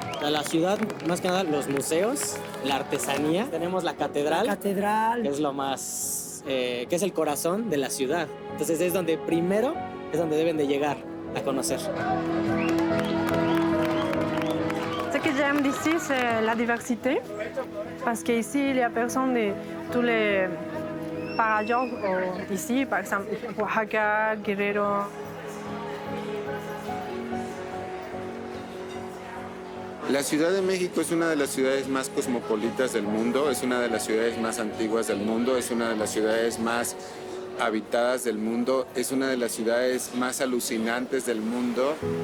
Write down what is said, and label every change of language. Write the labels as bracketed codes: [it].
[es] la ciudad, más que nada los museos, la artesanía. Tenemos la catedral, que es lo más, que es el corazón de la ciudad. Entonces es donde primero es donde deben de llegar a conocer. [fr] Ce que j'aime d'ici, c'est la diversité, parce qu'ici, il y a personne de tous les... Par ailleurs, ici, par exemple, Oaxaca, Guerrero. [es] La Ciudad de México es una de las ciudades más cosmopolitas del mundo, es una de las ciudades más antiguas del mundo, es una de las ciudades más habitadas del mundo, es una de las ciudades más alucinantes del mundo.